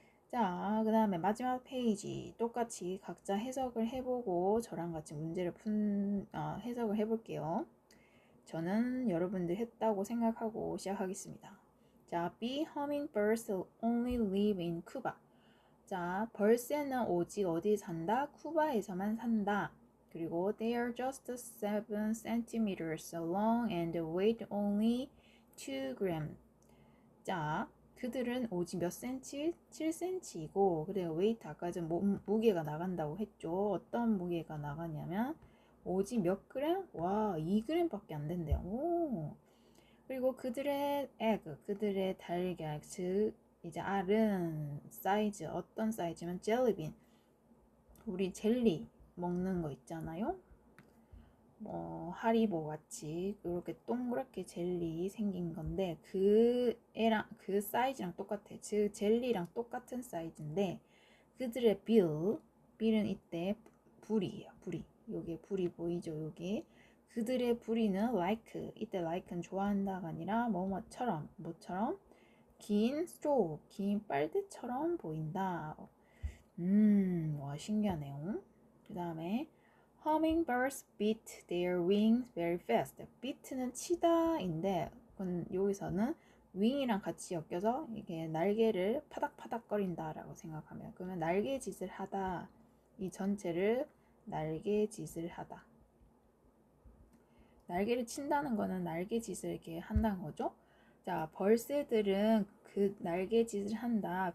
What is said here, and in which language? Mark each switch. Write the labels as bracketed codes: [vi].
[ko] 자, 그 다음에 마지막 페이지 똑같이 각자 해석을 해보고 저랑 같이 문제를 해석을 해볼게요. 저는 여러분들 했다고 생각하고 시작하겠습니다. 자, [en] B. Hummingbirds only live in Cuba. [ko] 자, 벌새는 오직 어디 산다? 쿠바에서만 산다. 그리고 [en] they are just 7 centimeters long and weight only 2 grams. [ko] 자, 그들은 오직 몇 센치? 7cm이고 그래요. 웨이트 아까 전 무게가 나간다고 했죠. 어떤 무게가 나가냐면 오직 몇 그램? 와, 2g밖에 안 된대요. 오. 그리고 그들의 그들의 달걀, 즉 이제 알은 사이즈, 어떤 사이즈면 젤리빈, 우리 젤리 먹는 거 있잖아요. 뭐 하리보 같이 이렇게 동그랗게 젤리 생긴 건데 그 사이즈랑 똑같아. 즉 젤리랑 똑같은 사이즈인데 그들의 빌은 이때 부리예요. 부리. 요게 부리 보이죠? 요게 그들의 부리는 like, 이때 like는 좋아한다가 아니라 뭐처럼 긴 스트로, 긴 빨대처럼 보인다. 와 신기하네요. 그 다음에 [en] Hummingbirds beat their wings very fast. [ko] beat는 치다인데 여기서는 wing이랑 같이 엮여서 이게 날개를 파닥파닥거린다라고 생각하면 그러면 날개짓을 하다. 이 전체를 날개짓을 하다. 날개를 친다는 거는 날개짓을 이렇게 한다는 거죠. 자, 벌새들은 그 날개짓을 한다.